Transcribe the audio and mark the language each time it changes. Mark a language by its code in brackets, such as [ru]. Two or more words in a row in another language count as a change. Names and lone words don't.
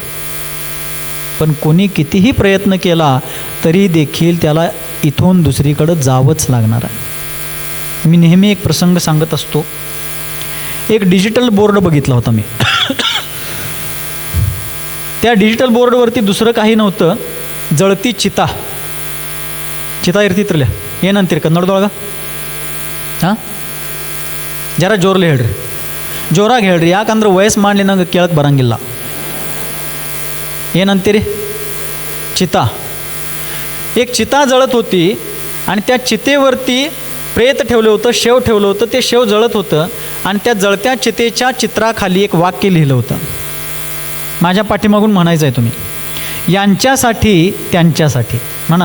[mr] पण कोणी कितीही प्रयत्न केला तरी देखील त्याला इथून दुसरीकडं जावंच लागणार आहे. मी नेहमी एक प्रसंग सांगत असतो. एक डिजिटल बोर्ड बघितला होता मी. त्या डिजिटल बोर्डवरती दुसरं काही नव्हतं, जळती चिता. चिता इर्तित्रल्या [kn] ಏನಂತೀರಿ ಕನ್ನಡದೊಳಗೆ? ಹಾಂ, ಜರ ಜೋರ್ಲಿ ಹೇಳ್ರಿ, ಜೋರಾಗಿ ಹೇಳ್ರಿ, ಯಾಕಂದ್ರೆ ವಯಸ್ಸು ಮಾಡಲಿ ನಂಗೆ ಕೇಳಕ್ಕೆ ಬರಂಗಿಲ್ಲ. ಏನಂತೀರಿ? [mr] चिता. एक चिता जळत होती आणि त्या चितेवरती प्रेत ठेवलं होतं, शेव ठेवलं होतं. ते शेव जळत होतं आणि त्या जळत्या चितेच्या चित्राखाली एक वाक्य लिहिलं होतं. माझ्या पाठीमागून म्हणायचं आहे तुम्ही, यांच्यासाठी त्यांच्यासाठी म्हणा.